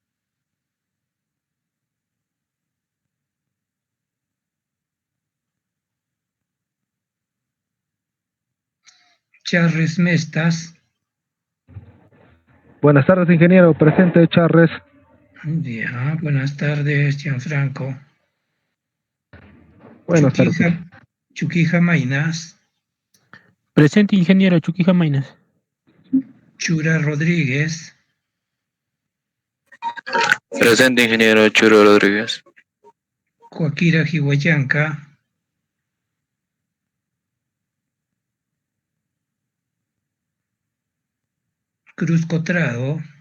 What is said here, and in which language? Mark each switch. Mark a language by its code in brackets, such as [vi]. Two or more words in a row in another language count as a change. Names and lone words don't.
[es] Charles Mestas. Buenas tardes, ingeniero. Presente, Charles. Ya, buenas tardes, Gianfranco. Buenas tardes. Chuquija Mainas. Presente, ingeniero Chuquija Mainas. Chura Rodríguez. Presente, ingeniero Churo Rodríguez. Joaquira Jihuayanca. Cruz Cotrado.